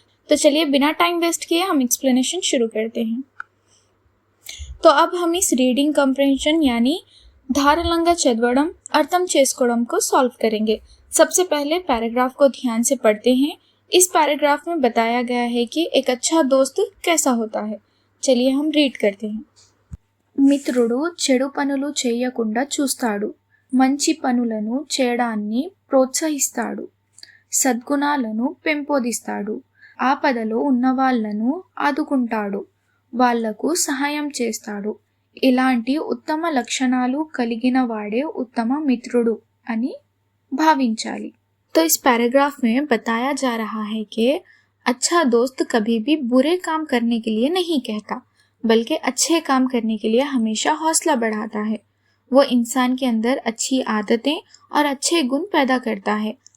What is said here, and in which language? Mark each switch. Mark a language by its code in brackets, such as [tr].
[hi] तो चलिए बिना टाइम वेस्ट किए हम एक्सप्लेनेशन शुरू करते हैं। तो अब हम इस रीडिंग कंप्रेंशन यानी [te] धारलंगा चदवड़म अर्थम చేసుకోవడం [hi] को सॉल्व करेंगे। सबसे पहले पैराग्राफ को ध्यान से पढ़ते हैं। इस पैराग्राफ में बताया गया है कि एक अच्छा दोस्त कैसा होता है। चलिए हम रीड करते हैं। [te] మిత్రుడు చెడు పనులు చేయకుండా చూస్తాడు, మంచి పనులను చేయడాన్ని ప్రోత్సహిస్తాడు, సద్గుణాలను పెంపొందిస్తాడు, ఆపదలో ఉన్నవాళ్లను ఆదుకుంటాడు, వాళ్లకు సహాయం చేస్తాడు, ఇలాంటి ఉత్తమ లక్షణాలు కలిగిన వాడే ఉత్తమ మిత్రుడు అని భావించాలి। [hi] तो इस पैराग्राफ में बताया जा रहा है कि अच्छा दोस्त कभी भी बुरे काम करने के लिए नहीं कहता, बल्कि अच्छे काम करने के लिए हमेशा हौसला बढ़ाता है। वो इंसान के अंदर अच्छी आदतें और अच्छे गुण पैदा करता है।